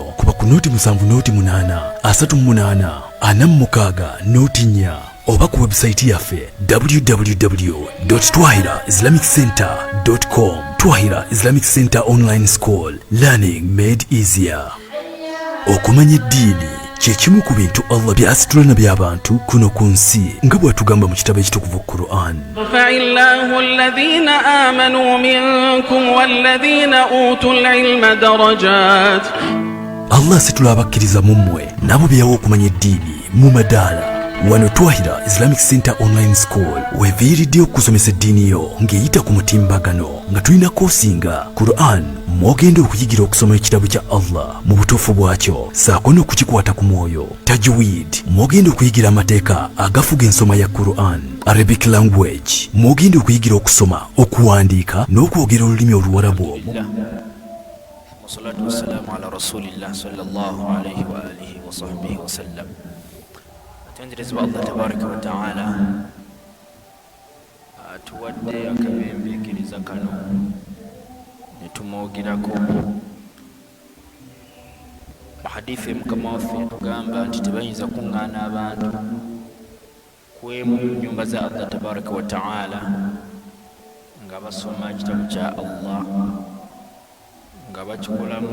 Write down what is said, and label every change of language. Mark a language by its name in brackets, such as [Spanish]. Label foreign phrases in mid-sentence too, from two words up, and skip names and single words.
[Ganda] Kuba ku nooti 7 nooti 8 38 46 nooti 4 oba ku website yaffe www.twahiraislamiccentre.com. [English] Twahira Islamic Center Online School, learning made easier. [Ganda] Okumanya eddiini kye kimu ku bintu Allah by'asitula by'abantu kuno ku nsi nga bw'atugamba mu kitabo ekitukuvu Qur'an. [Arabic] رفع الله الذين آمنوا منكم والذين أوتوا العلم درجات. [Ganda] Allah asitula abakkiriza mu mmwe nabo byawo okumanya eddiini mu madaala. Wano Twahira Islamic Center Online School weviiridde okusomesa eddiini yo ng'eyita ku mutimbagano nga tulina koosinga Qur'an mwogenda okuyigira okusoma ekitabo kya Allah mu butuufu bwakyo saako n'okukikwata ku mwoyo. Tajweed mwogenda okuyigira amateeka agafuga ensoma ya Qur'an. [English] Arabic language [Ganda] mwogenda okuyigira okusoma, okuwandiika n'okwogera olulimi Oluwarabu. [Arabic] والصلاة والسلام على رسول الله صلى الله عليه وعلى آله وصحبه وسلم. [Ganda] Tenderezebwa Allah [Arabic] تبارك وتعالى [Ganda] atuwadde akabembeekeriza kano ne tumwogerako. Mu hadithi Mukama waffe tugamba nti tebayinza kuŋŋaana abantu kwemu mu nnyumba za Allah [Arabic] تبارك وتعالى [Ganda] nga basoma ekitabo kya Allah, nga bakikolamu